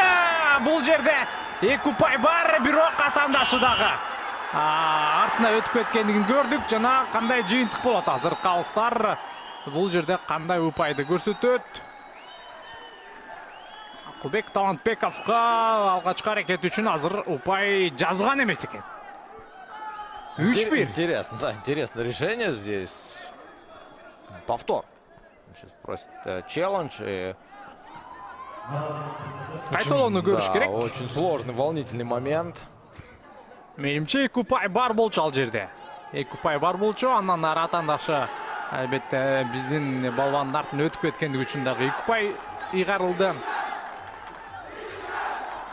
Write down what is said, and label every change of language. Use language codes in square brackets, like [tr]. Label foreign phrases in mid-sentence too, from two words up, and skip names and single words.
[ky] Бул жерде 2 упай бар, бирок атаандашы дагы артына өтүп кеткендигин көрдүк. Жана кандай жыйынтык болот азыр калыстар бул жерде кандай упайды көрсөтөт. Акылбек Талантбековго алгачкы аракет үчүн азыр упай жазылган эмес экен. 3-1. [ru] Интересно, да, интересное решение здесь. Повтор. Сейчас просит челлендж. [ky] Кайталоону көрүш керек. [ru] Очень сложный, волнительный момент. [ky] Менимче 2 упай бар болчу ал жерде. 2 упай бар болчу, андан ары атаандашы албетте биздин балбандын артынан өтүп кеткендиги үчүн дагы 2 упай ыйгарылды.